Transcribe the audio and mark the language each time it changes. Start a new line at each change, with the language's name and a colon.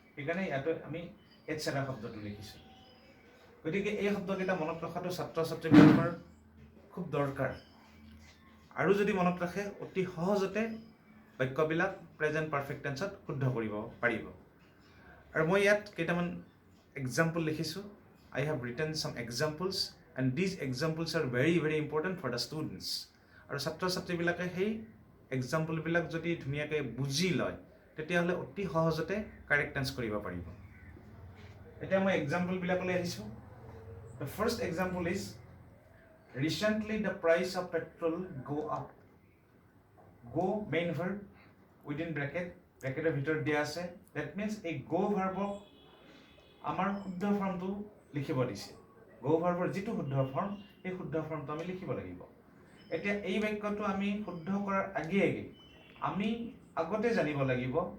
Assamese: সেইকাৰণে ইয়াতো আমি এটচেট্ৰা শব্দটো লিখিছোঁ। গতিকে এই শব্দকেইটা মনত ৰখাটো ছাত্ৰ ছাত্ৰীবিলাকৰ খুব দৰকাৰ। আৰু যদি মনত ৰাখে অতি সহজতে বাক্যবিলাক প্ৰেজেণ্ট পাৰফেক্ট টেন্সত শুদ্ধ কৰিব পাৰিব। আৰু মই ইয়াত কেইটামান এক্সাম্পল লিখিছোঁ।
English: I have written some examples and these examples are very very important for the students.
Assamese: আৰু ছাত্ৰ ছাত্ৰীবিলাকে সেই এক্সাম্পলবিলাক যদি ধুনীয়াকৈ বুজি লয় তেতিয়াহ'লে অতি সহজতে কাৰেক্ট টেন্স কৰিব পাৰিব। এতিয়া মই এক্সাম্পলবিলাকলৈ আহিছোঁ।
English: The first example is recently the price of petrol go up. Go main verb within
Assamese: ব্ৰেকেটৰ ভিতৰত দিয়া আছে।
English: That means
Assamese: এই go verbক আমাৰ শুদ্ধ ফৰ্মটো লিখিব দিছে। গো ভাৰ্বৰ যিটো শুদ্ধ ফৰ্ম সেই শুদ্ধ ফৰ্মটো আমি লিখিব লাগিব। এতিয়া এই বাক্যটো আমি শুদ্ধ কৰাৰ আগে আমি আগতে জানিব লাগিব